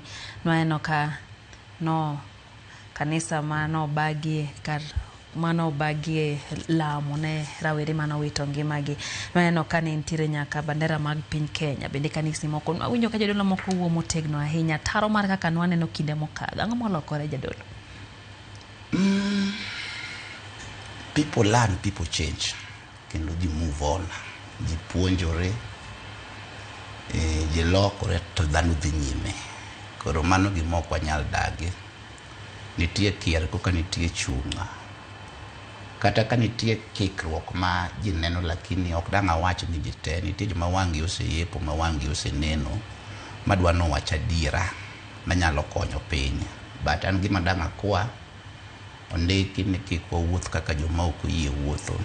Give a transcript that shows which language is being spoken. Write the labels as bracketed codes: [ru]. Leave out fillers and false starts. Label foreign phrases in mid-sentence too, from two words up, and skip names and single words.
[luo] Noeno ka kanisa manobagie lamo ne rawere manowito ngimagi. Noeno ka ne ntiere nyaka bandera mag piny Kenya. Bende kanisni moko awinjo ka jadolo moko wuo motegno ahinya. Taro mar kaka nwaneno kinde mokadho, ang'o molokore jadolo? [en] People learn, people change, [luo] kendo ji [en] move on, [luo] ji puonjore, ji lokore to dhano dhi nyime. Koro mano gimok wanyal dagi. Nitie kier koka nitie chunga. kata ka nitie kikruok ma ji neno lakini ok dang' awach ni ji te, nitie joma wang'gi oseyepo ma wang'gi oseneno madwa nowach adiera manyalo konyo piny, but an gima dang' akwa ondiki ni kik wawuoth kaka joma ok oyie wuotho.